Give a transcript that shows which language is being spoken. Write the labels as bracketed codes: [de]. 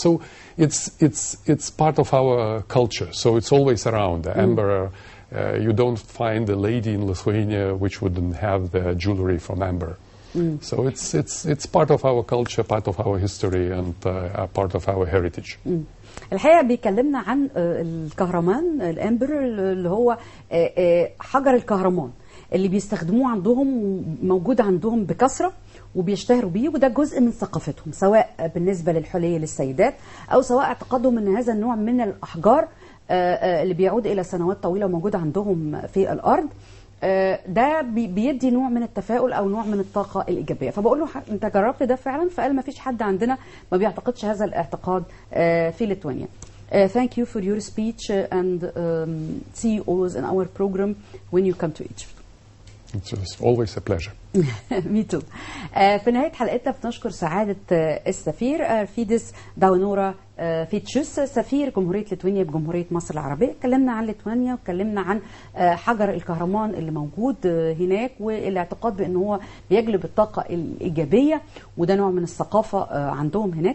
[en] So it's part of our culture. So it's always around. The amber, you don't find a lady in Lithuania which wouldn't have the jewelry from amber. So it's part of our culture, part of our history, and part of our heritage. [ar] الحقيقة بيكلمنا عن الكهرمان الامبر اللي هو حجر الكهرمان اللي بيستخدموه عندهم، موجود عندهم بكثرة وبيشتهروا بيه، وده جزء من ثقافتهم، سواء بالنسبة للحلي للسيدات أو سواء اعتقادهم أن هذا النوع من الأحجار اللي بيعود إلى سنوات طويلة وموجود عندهم في الأرض ده بيدي نوع من التفاؤل او نوع من الطاقه الايجابيه. فبقول له انت جربت ده فعلا؟ فقال ما فيش حد عندنا ما بيعتقدش هذا الاعتقاد في ليتوانيا. [en] Thank you for your speech and see you always in our program when you come to Egypt. It's always a pleasure. Me too. [ar] في نهاية حلقتنا بنشكر سعادة السفير فيدس داونورا فيتشوس، سفير جمهورية ليتوانيا بجمهورية مصر العربية. اتكلمنا عن ليتوانيا واتكلمنا عن حجر الكهرمان اللي موجود هناك والاعتقاد بأنه هو بيجلب الطاقة الإيجابية، وده نوع من الثقافة عندهم هناك.